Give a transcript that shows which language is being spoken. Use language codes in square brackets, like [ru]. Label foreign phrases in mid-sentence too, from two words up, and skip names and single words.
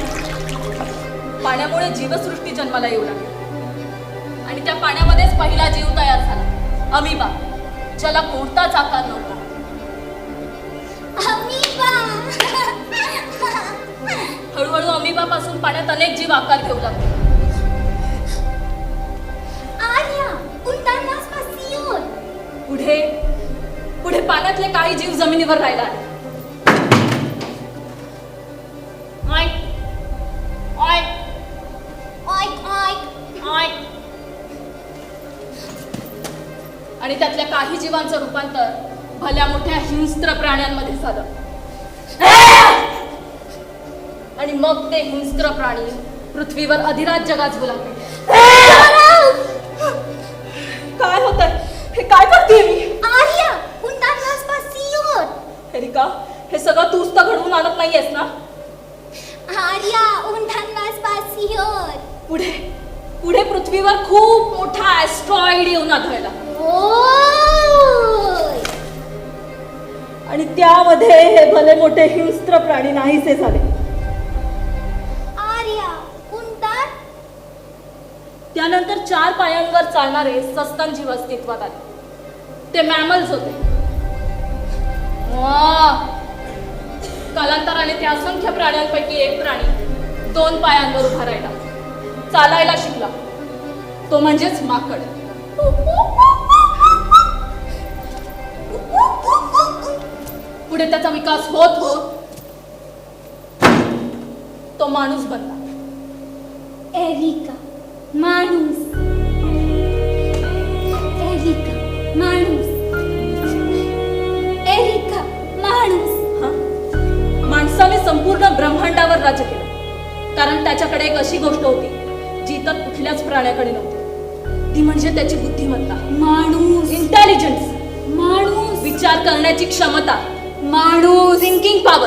[mr] पाण्यामुळे जीवसृष्टी जन्माला येऊ लागली आणि त्या पाण्यामध्येच पहिला जीव तयार झाला. अमिबा, ज्याला कोणताच आकार नव्हता. Amoeba? हळूहळू अमिबापासून पाण्यात अनेक जीव आकार घेऊ लागले. [de] Arya, und dann was passiert? [mr] पुढे पुढे पाण्यातले काही जीव जमिनीवर राहिला आले. ऑय, ऑय, Oik, oik. ऑय. आणि त्यातल्या काही जीवांचं रूपांतर भल्या मोठ्या हिंस्त्र प्राण्यांमध्ये झालं. आणि मग ते हिंस्त्र प्राणी पृथ्वीवर अधिराज्य गाजवू लागले. काय होतंय? हे काय करते मी? [de] Arya, und dann was passiert? [mr] एरिका, हे सगळं तूच तर घडवून आणत नाहीयेस ना? [de] Arya, und dann was passiert? [mr] पुढे पुढे पृथ्वीवर खूप मोठा ऍस्ट्रॉइड येऊन आढळला Oh! आणि त्यामध्ये हे भले मोठे हिंस्त्र प्राणी नाहीसे झाले. [de] Arya, und dann? [mr] त्यानंतर 4 पायांवर चालणारे सस्तन जीव अस्तित्वात आले. ते मॅमल्स होते. वाह! कालांतराने त्या असंख्य प्राण्यांपैकी एक प्राणी 2 पायांवर उभा राहिला. चालायला शिकला. तो म्हणजेच माकड. पुढे त्याचा विकास होत होत तो माणूस बनला. Erika, Manus. Erika, Manus. Erika, Manus. हा? माणसाने संपूर्ण ब्रह्मांडावर राज्य केलं, कारण त्याच्याकडे एक अशी गोष्ट होती जी इतर कुठल्याच प्राण्याकडे नव्हती. ती म्हणजे त्याची बुद्धिमत्ता. माणूस. इंटेलिजन्स. माणूस. विचार करण्याची क्षमता. माणूस. [en] thinking power.